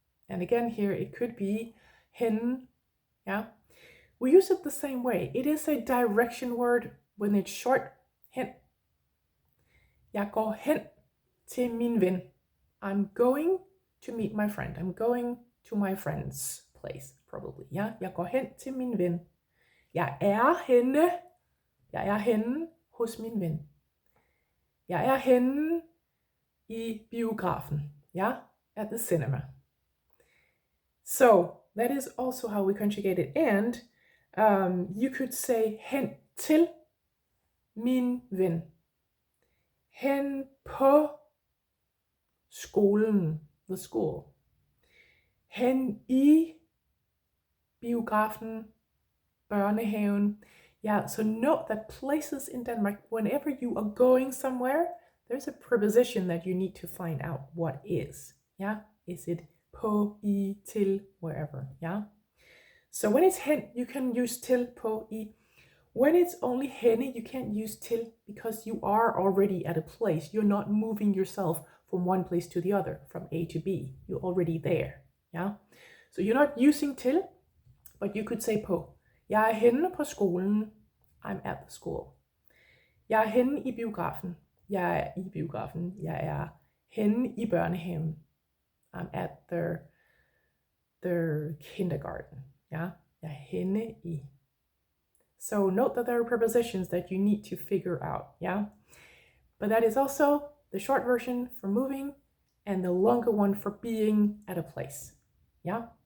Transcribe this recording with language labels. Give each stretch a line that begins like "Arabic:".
English: And again here, it could be hen, yeah? We use it the same way. It is a direction word when it's short, hen.
Danish: Jeg går hen til min ven.
English: I'm going to meet my friend. I'm going to my friend's place, probably.
Danish: Ja, jeg går hen til min ven. Jeg er henne hos min ven. Jeg er henne i biografen.
English: Ja, at the cinema. So that is also how we conjugate it. And you could say
Danish: hen til min ven. Hen på skolen,
English: the school.
Danish: Hen i biografen, børnehaven.
English: Yeah, so note that places in Denmark, whenever you are going somewhere, there's a preposition that you need to find out what is. Yeah, is it på, i, til, wherever. Yeah. So when it's hen, you can use til, på, i. When it's only henne, you can't use til because you are already at a place. You're not moving yourself from one place to the other, from A to B. You're already there. Yeah. So you're not using til, but you could say på.
Danish: Jeg er henne på skolen.
English: I'm at the school.
Danish: Jeg er henne i biografen. Jeg er i biografen. Jeg er henne i børnehaven.
English: I'm at their kindergarten. Yeah.
Danish: Jeg er henne i.
English: So note that there are prepositions that you need to figure out. Yeah. But that is also the short version for moving and the longer one for being at a place. Yeah.